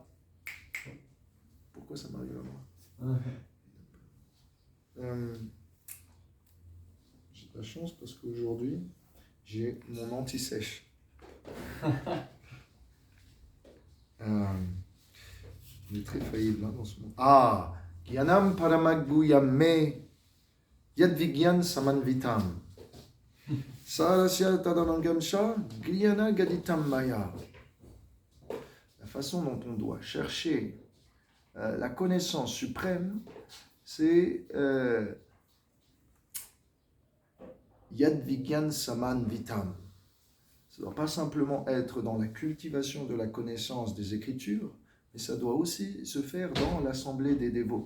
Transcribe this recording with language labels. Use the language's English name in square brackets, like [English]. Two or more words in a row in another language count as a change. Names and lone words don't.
[French] Pourquoi ça m'arrive à moi? J'ai de la chance parce qu'aujourd'hui, j'ai mon anti-sèche. Il est très faillible dans ce moment. [Sanskrit] ज्ञानं परमगुह्यमे यद्विज्ञान समन्वितम्. सरस्य तदनङ्गंश ज्ञान गदितं मया. [French] La façon dont on doit chercher la connaissance suprême, c'est [Sanskrit] यद्विज्ञान समन्वितम्. [French] Ça ne doit pas simplement être dans la cultivation de la connaissance des Écritures, mais ça doit aussi se faire dans l'assemblée des dévots.